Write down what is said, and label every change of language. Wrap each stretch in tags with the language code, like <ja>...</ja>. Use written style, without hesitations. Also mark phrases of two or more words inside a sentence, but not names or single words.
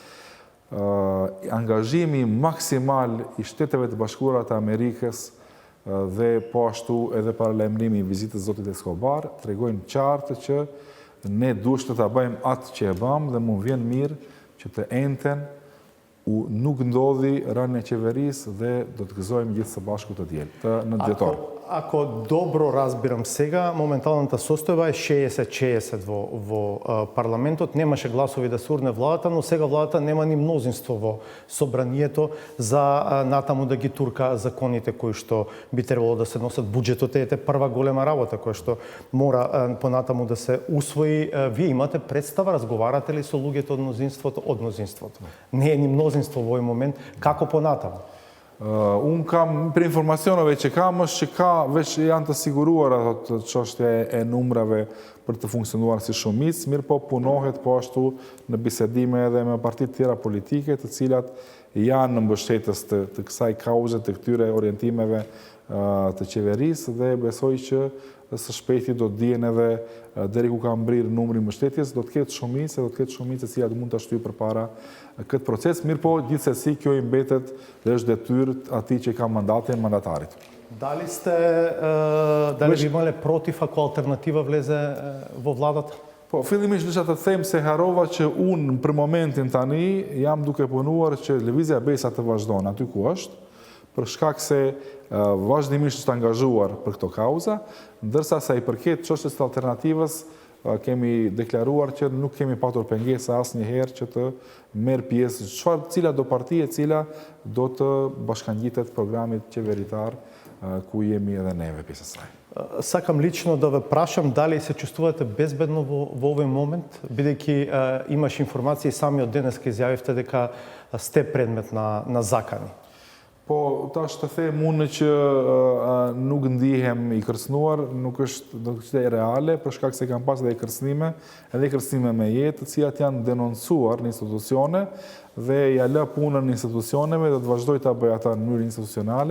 <sq>angazhimi maksimal i Shteteve të Bashkuara të Amerikës dhe po ashtu edhe paralajmërimi i vizitës zotit Escobar, tregojnë qartë që ne duhet të ta bëjmë atë që e bëmë dhe mund vjen mirë që të enten nuk ndodhi rënë e qeverisë dhe do të gëzojmë gjithë së bashku të diel, në dhjetor.</sq> <mk>Ако добро разбирам сега, моменталната состојба е 60-60 во парламентот. Немаше гласови да се урне владата, но сега владата нема ни мнозинство во собранието за натаму да ги турка законите кои што би требало да се носат. Буџетот е прва голема работа која што мора понатаму да се усвои. Вие имате представа, разговарате ли со луѓето од мнозинството? Не е ни мнозинство во овој момент, како понатаму?</mk> <sq>Unë kam, për informacioneve që kam, është që ka, veç janë të siguruar ato çështje e numrave për të funksionuar si shumicë, mirë po punohet po ashtu në bisedime edhe me partitë tjera politike, të cilat janë në mbështetës të kësaj kauze, të këtyre orientimeve të qeverisë dhe besoj që së shpejti do të dihen edhe deri ku ka mbrirë numri i mbështetjes, do të ketë shumicë e cilat mund ta shtyjë përpara këtë proces, mirë po gjithsesi kjo i mbetet dhe është detyrë atij që ka mandatin mandatarit.</sq> <mk>Дали би имале против ако алтернатива влезе во владата?</mk> <sq>Po, fillimisht desha të them se harova që unë për momentin tani jam duke punuar që Lëvizja Besa të vazhdon aty ku është, për shkak se vazhdimisht është angazhuar për këto kauza, ndërsa sa i përket çështjes së alternativës, kemi deklaruar që nuk kemi patur pengesa asnjëherë që të merr pjesë cila do parti e cila do të bashkangjitet programit qeveritar ku jemi edhe neve pjesë e saj.</sq> <mk>Сакам лично да ве прашам дали се чувствувате безбедно во овој момент, бидејќи имаш информации самиот денеска изјавивте дека сте предмет на закани.</mk> <sq>Po tash të them unë që nuk ndihem i kërcënuar, nuk është e reale, për shkak se kam pas edhe kërcënime me jetë, të cilat janë denoncuar në institucione dhe ja lë punën në institucioneve dhe të vazhdoj ta bëj ata në mënyrë institucionale.</sq>